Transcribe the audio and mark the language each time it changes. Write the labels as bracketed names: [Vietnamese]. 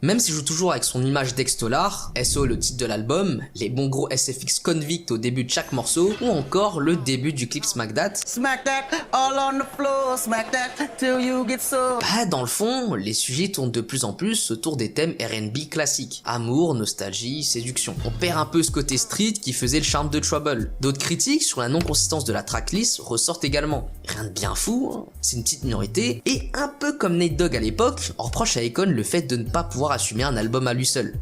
[French] Même s'il joue toujours avec son image d'ex-dollar, SO le titre de l'album, les bons gros SFX Convict au début de chaque morceau, ou encore le début du clip Smack That. [English] Smack that all on the floor, smack that till you get so. [French] Bah, dans le fond, les sujets tournent de plus en plus autour des thèmes R&B classiques. Amour, nostalgie, séduction. On perd un peu ce côté street qui faisait le charme de Trouble. D'autres critiques sur la non-consistance de la tracklist ressortent également. Rien de bien fou, hein. C'est une petite minorité, et un peu comme Nate Dogg à l'époque, on reproche à Akon le fait de ne pas pouvoir assumer un album à lui seul.